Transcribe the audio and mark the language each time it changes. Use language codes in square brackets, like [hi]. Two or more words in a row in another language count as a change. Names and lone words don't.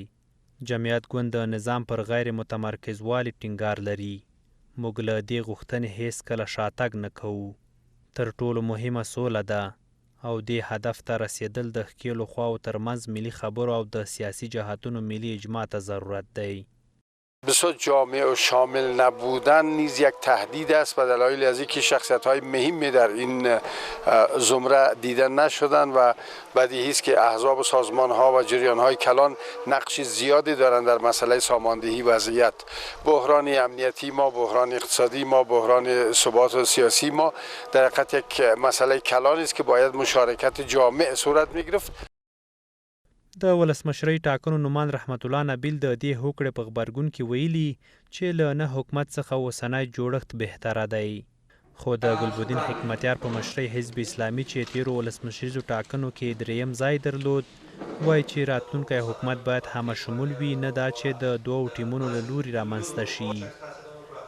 [ps] جمعیت ګوند د نظام پر غیر متمرکز والي ټینګار لري. موږ له دې غوښتنې هیڅ کله شاتګ نه کوو. تر ټولو مهمه سوله ده او دې هدف ته رسیدل د ښکیلو خواو ترمنځ ملي خبرو او د سیاسی جهاتونو ملي اجماع ته ضرورت دی. [fa] بسیار جامع و شامل نبودن نیز یک تهدید است به دلایل از اینکه شخصیت‌های مهمی در این زمره دیده نشدند و بدیهی است که احزاب و سازمان‌ها و جریان‌های کلان نقش زیادی دارند در مسئله ساماندهی وضعیت. بحران امنیتی ما، بحران اقتصادی ما، بحران ثبات سیاسی ما در حقیقت یک مسئله کلان است که باید مشارکت جامع صورت می‌گرفت. [ps] د ولسمشرۍ ټاکنو نومان رحمت الله نبیل د دې هوکړې په غبرګون کې ویلي چې له نه حکومت څخه اوسنی جوړښت بهتره دی. خو د ګلبدین حکمتیار په مشرۍ حزب اسلامي چې تیرو ولسمشریزو ټاکنو کې دریم ځای درلود، وایي چې راتلونکی حکومت باید همه شمول وي، نه دا چې د دوو ټیمونو له لوري رامنځته شي.